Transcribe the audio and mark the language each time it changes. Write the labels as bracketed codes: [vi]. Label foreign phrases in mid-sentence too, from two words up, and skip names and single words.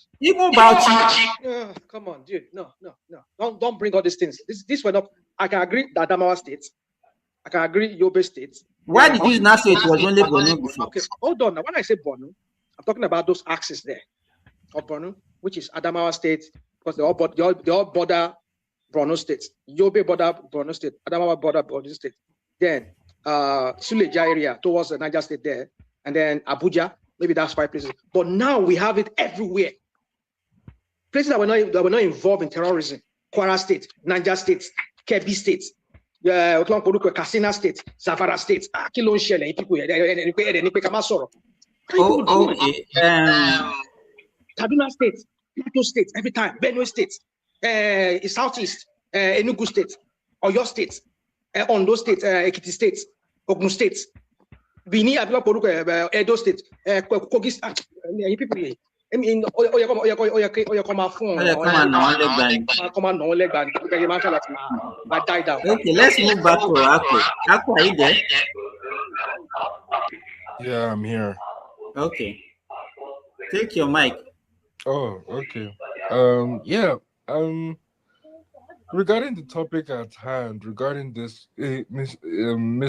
[en] Even Bauchi. Come on, dude. No. Don't bring all these things. This were not. I can agree that Adamawa State. I can agree Yobe State. Why did you not say it was only Borno before? Okay, hold on. Now, when I say Borno, I'm talking about those axes there of Borno, which is Adamawa State, because they all border Borno State. Yobe border Borno State. Adamawa border Borno State. Then Suleja area towards the Niger State there, and then Abuja. Maybe that's 5 places. But now we have it everywhere. Places that were not involved in terrorism. Kwara State, Niger State, Kebbi State, Katsina State, Zamfara State. Kaduna State, Plateau State, every time. Benue State, Southeast, Enugu State, Oyo State, Ondo State, Ekiti State, Ogun State. Bini Edo State, Kogi State. People here. I mean, come on, die down. Okay, let's move back to Aku. Aku, are you there? Yeah, I'm here. Okay. Take your mic. Oh, okay. Regarding the topic at hand, regarding this, Ms.